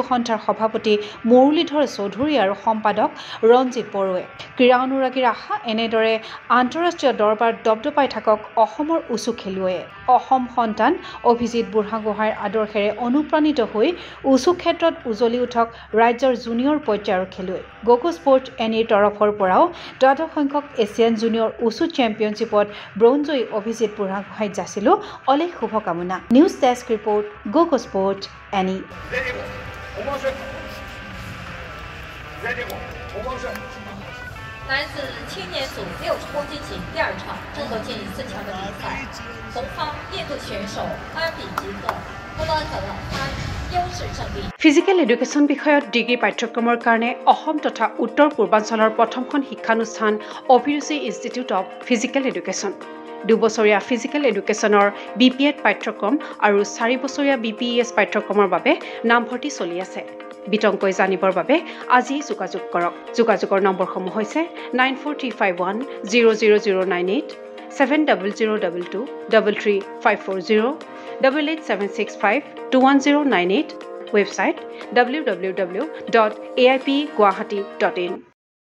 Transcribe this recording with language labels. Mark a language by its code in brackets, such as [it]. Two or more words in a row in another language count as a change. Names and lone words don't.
[as] সন্থাৰ সভাপতি মুৰলীধৰ চৌধুৰী আৰু সম্পাদক ৰঞ্জিত বড়োৱে ক্ৰীড়া অনুৰাগীৰ আশা এনেদৰে আন্তঃৰাষ্ট্ৰীয় দৰবাৰ দপদপাই থাকক অসমৰ উচু খেলুৱৈয়ে অসম সন্তান অভিজিত বুঢ়াগোহাঁইৰ আদৰ্শেৰে অনুপ্ৰাণিত হৈ উচু ক্ষেত্ৰত উজলি উঠক ৰাজ্যৰ জুনিয়ৰ পৰ্যায়ৰ খেলুৱৈ গগো স্পৰ্টছ এনিৰ তৰফৰ পৰাও দ্বাদশ সংখ্যক এছিয়ান জুনিয়ৰ উচু চেম্পিয়নশ্বিপত ব্ৰঞ্জজয়ী অভিজিত বুঢ়াগোহাঁইক যাচিলো অলেখ শুভকামনা [en] news desk report [as] গগো স্পৰ্টছ এনি [zh] 男子青年组60公斤级第二场争夺建议4强的比赛，红方印度选手阿比吉赫获得优势胜利。 [en] physical education [as] বিষয়ত ডিগ্ৰী পাঠ্যক্ৰমৰ কাৰণে অসম তথা উত্তৰ পূৰ্বাঞ্চলৰ প্ৰথমখন শিক্ষানুষ্ঠান অভিৰুচি ইনষ্টিটিউট অৱ ফিজিকেল এডুকেশ্যন 2 বছৰীয়া ফিজিকেল এডুকেশ্যনৰ BPEd পাঠ্যক্ৰম আৰু 4 বছৰীয়া BPES পাঠ্যক্ৰমৰ বাবে নামভৰ্তি চলি আছে বিতংকৈ জানিবৰ বাবে আজি যোগাযোগ কৰক যোগাযোগৰ নম্বৰসমূহ হৈছে 9435100098 7002233540 88765210098 ৱেবছাইট www.aipguwahati.in